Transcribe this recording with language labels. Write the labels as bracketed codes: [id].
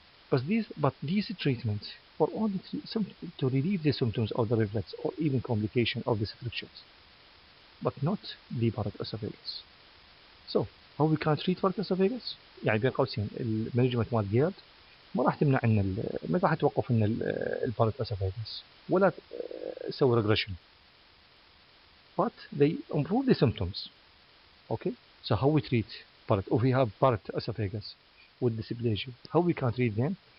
[en] But these treatments for only to relieve the symptoms of the reflux or even complication of the strictures, but not the Barrett esophagus. So how we can treat Barrett esophagus؟ [ar] يعني بين قوسين المانجمنت مال جيرد ما راح تمنع ان ما راح توقف ان البارت esophagus ولا تسوي regression, [en] but they improve the symptoms. Okay, so how we treat Barrett? If we have Barrett esophagus with dysplasia, how we can treat them?